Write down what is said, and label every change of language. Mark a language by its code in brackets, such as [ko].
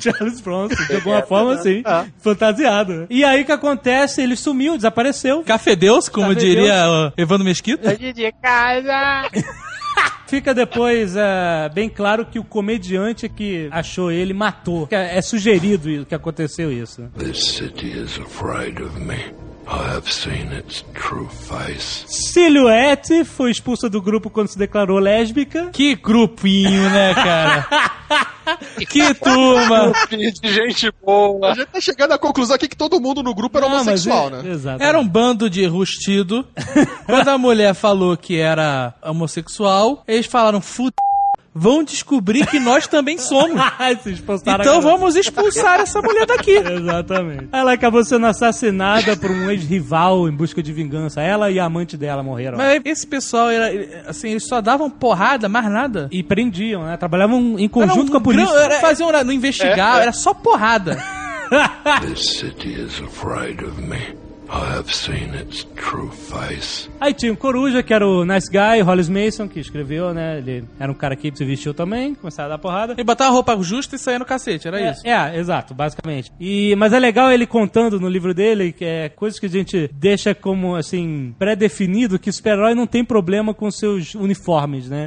[pt] Charles Bronson, de alguma forma, sim. Ah. Fantasiado. E aí o que acontece? Ele sumiu, desapareceu. Cafedeus, como Cafedeus. Diria o Evandro Mesquita. Saí de casa. Fica depois bem claro que o comediante que achou ele matou. É sugerido que aconteceu isso. [en] This city is afraid of me. I have seen its true face. [pt] Silhouette foi expulsa do grupo quando se declarou lésbica. Que grupinho, né, cara? Que turma! De gente boa! A gente tá chegando à conclusão aqui que todo mundo no grupo era homossexual, né? Exato. Era um bando de rustido. Quando a mulher falou que era homossexual, eles falaram, vão descobrir que nós também somos. Então vamos expulsar essa mulher daqui. Exatamente. Ela acabou sendo assassinada por um ex-rival em busca de vingança. Ela e a amante dela morreram. Mas esse pessoal, era, assim, eles só davam porrada, mais nada. E prendiam, né? Trabalhavam em conjunto com a polícia. Era, faziam, não investigavam, era só porrada. [en] This city is afraid of me. I have seen its true face. [pt] Aí tinha o Coruja, que era o [en] nice guy, [pt] o Hollis Mason, que escreveu, né? Ele era um cara que se vestiu também, começava a dar porrada. Ele botava a roupa justa e saía no cacete, era isso? É, exato, basicamente. Mas é legal ele contando no livro dele que é coisas que a gente deixa como, assim, pré-definido, que o super-herói não tem problema com seus uniformes, né?